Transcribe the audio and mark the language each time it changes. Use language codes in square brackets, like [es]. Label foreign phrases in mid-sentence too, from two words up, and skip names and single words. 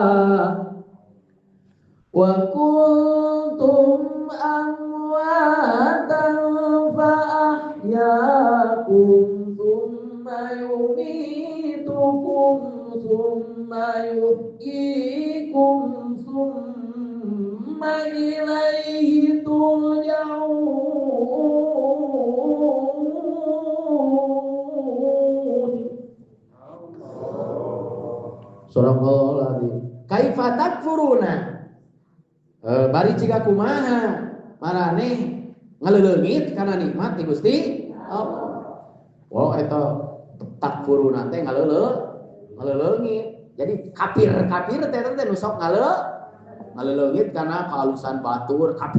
[ar] فأحياكم ثم يميتكم ثم يحييكم ثم إليه ترجعون. صدق الله العظيم كيف تكفرون? [su] Bari ciga kumaha maraneh ngaleuleungit kana nikmat ti Gusti Allah. Wah eta takfuruna teh ngaleuleungit. Jadi kafir teh nu sok ngaleuleungit kana kahalusan batur kafir.